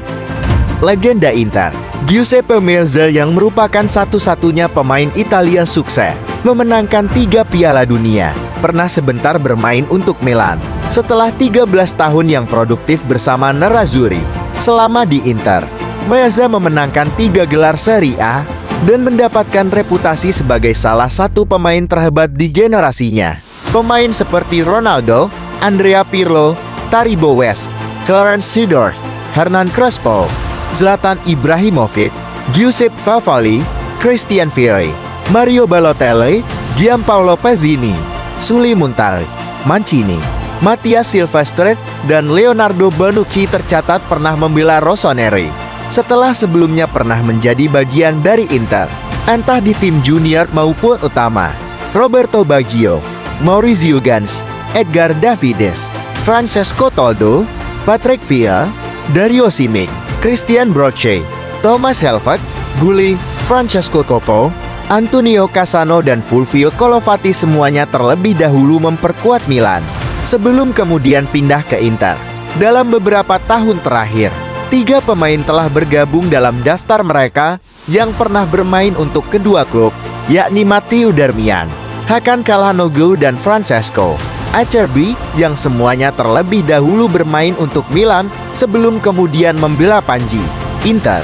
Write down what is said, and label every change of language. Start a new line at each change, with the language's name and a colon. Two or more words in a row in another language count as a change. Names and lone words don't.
Indonesian: Legenda Inter, Giuseppe Meazza yang merupakan satu-satunya pemain Italia sukses memenangkan 3 Piala Dunia, pernah sebentar bermain untuk Milan setelah 13 tahun yang produktif bersama Nerazzurri. Selama di Inter, Meazza memenangkan 3 gelar Serie A dan mendapatkan reputasi sebagai salah satu pemain terhebat di generasinya. Pemain seperti Ronaldo, Andrea Pirlo, Taribo West, Clarence Seedorf, Hernan Crespo, Zlatan Ibrahimovic, Giuseppe Favali, Christian Vieri, Mario Balotelli, Gianpaolo Pezzini, Sully Muntari, Mancini, Mattias Silvestre, dan Leonardo Bonucci tercatat pernah membela Rossoneri setelah sebelumnya pernah menjadi bagian dari Inter, entah di tim junior maupun utama. Roberto Baggio, Maurizio Gans, Edgar Davids, Francesco Toldo, Patrick Vieira, Dario Simic, Christian Broche, Thomas Helveg, Gulli, Francesco Coco, Antonio Cassano, dan Fulvio Colovati semuanya terlebih dahulu memperkuat Milan sebelum kemudian pindah ke Inter. Dalam beberapa tahun terakhir, 3 pemain telah bergabung dalam daftar mereka yang pernah bermain untuk kedua klub, yakni Matteo Darmian, Hakan Calhanoglu, dan Francesco Acerbi, yang semuanya terlebih dahulu bermain untuk Milan sebelum kemudian membela Panji, Inter.